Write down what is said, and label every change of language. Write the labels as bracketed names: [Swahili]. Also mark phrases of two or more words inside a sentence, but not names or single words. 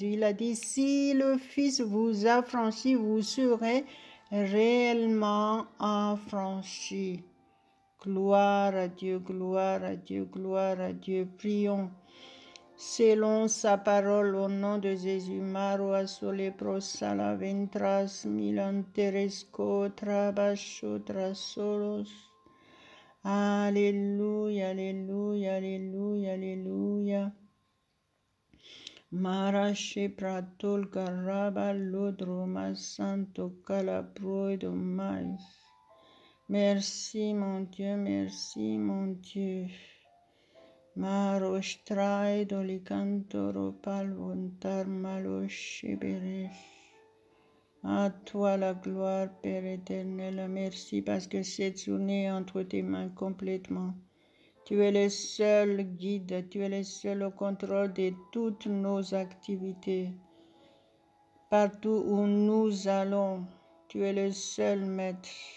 [French] Il a dit, si le Fils vous affranchit, vous serez réellement affranchis. Gloire à Dieu, gloire à Dieu, gloire à Dieu. Prions. Selon sa parole, au nom de Jésus, Maroa sole prosala ventras milanteresco trabasho trasolos. Alléluia, alléluia, alléluia, alléluia. Marache pratol caraba lodroma santo calabroido mais. Merci mon Dieu, merci mon Dieu. Marosh traido licantoro palvontar maloche beresh. À toi la gloire, Père éternel. Merci parce que cette journée est entre tes mains complètement. Tu es le seul guide, tu es le seul au contrôle de toutes nos activités. Partout où nous allons, tu es le seul maître.